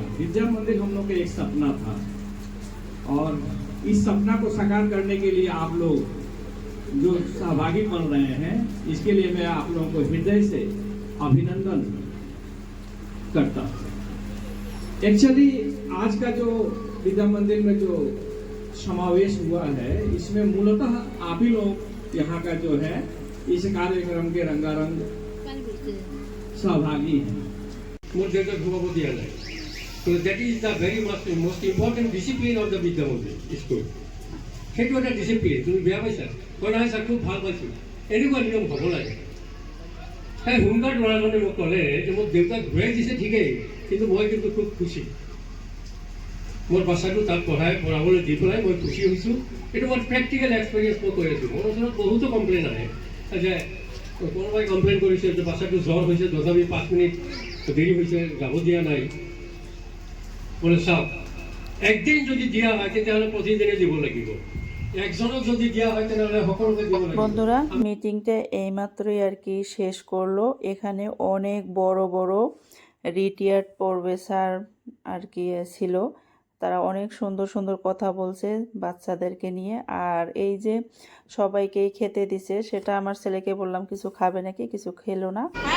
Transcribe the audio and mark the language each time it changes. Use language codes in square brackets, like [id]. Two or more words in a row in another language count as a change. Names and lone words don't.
[hi] विद्या मंदिर हम लोग का एक सपना था, और इस सपना को साकार करने के लिए आप लोग जो सहभागी बन रहे हैं, इसके लिए मैं आप लोगों को हृदय से अभिनंदन करता हूं। एक्चुअली आज का जो विद्या मंदिर में जो समावेश हुआ है, इसमें मूलतः आप ही लोग यहाँ का जो है इस कार्यक्रम के रंगारंग सहभागी हैं। [en] More than the Bhagavad So that is the very most important discipline of the Vidya Mandir school. [as] সেইটো এটা ডিসিপ্লিন। তুমি বেয়া পাইছা? মই নহয় ছাৰ খুব ভাল পাইছোঁ। এনেকুৱা নিয়ম হ'ব লাগে। সেই হোমগাৰ্ড ল'ৰাজনে মোক ক'লে যে মোক দেউতাক ঘূৰাই দিছে ঠিকেই, কিন্তু মই কিন্তু খুব খুচি। মোৰ বাচ্চাটো তাত পঢ়াবলৈ দি পেলাই মই খুচি হৈছোঁ। এইটো মই [en] practical experience [as] মই কৈ আছোঁ। মোৰ ওচৰত বহুতো কমপ্লেইন আহে যে কোনোবাই কমপ্লেইন কৰিছে যে বাচ্চাটো জ্বৰ হৈছে, তথাপি 5 মিনিট দেৰি হৈছে, যাব দিয়া নাই। বলে চাওক, একদিন যদি দিয়া হয় তেতিয়াহ'লে প্ৰতিদিনে দিব লাগিব। একজনক যদি দিয়া হয় তেতিয়াহ'লে সকলোকে দিব লাগিব। [bn] বন্ধুরা, মিটিংটা এইমাত্রই আর কি শেষ করলো। এখানে অনেক বড় বড় [en] retired professor [bn] আর কি ছিল। তারা অনেক সুন্দর সুন্দর কথা বলছে বাচ্চাদেরকে নিয়ে। আর এই যে সবাইকেই খেতে দিছে, সেটা আমার ছেলেকে বললাম কিছু খাবে নাকি, কিছু খেলো না।